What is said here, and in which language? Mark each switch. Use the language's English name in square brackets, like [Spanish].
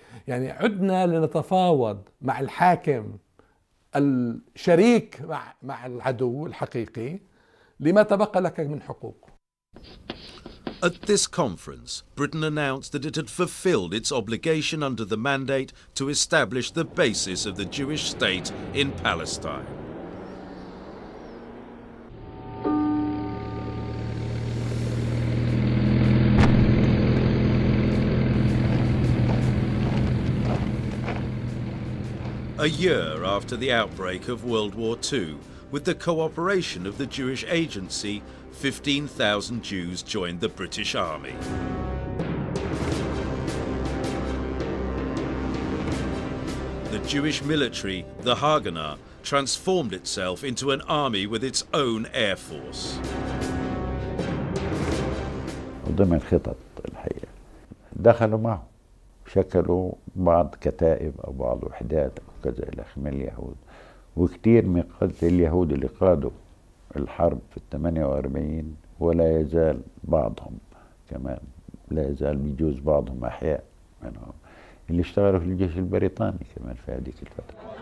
[Arabic] يعني عدنا لنتفاوض مع الحاكم الشريك مع العدو الحقيقي لما تبقى لك من حقوق. [English] At this conference, Britain announced that it had fulfilled its obligation under the mandate to establish the basis of the Jewish state in Palestine. A year after the outbreak of World War II, with the cooperation of the Jewish Agency, 15,000 Jews joined the British Army. The Jewish military, the Haganah, transformed itself into an army with its own air force. [Arabic] وضمن خطط الحقيقة دخلوا معه، شكلوا بعض كتائب أو بعض وحدات أو كذا إلى آخره من اليهود، وكثير من قادة اليهود اللي قادوا الحرب في 48 ولا يزال بعضهم كمان لا يزال بيجوز بعضهم أحياء منهم اللي اشتغلوا في الجيش البريطاني كمان في هذيك الفترة.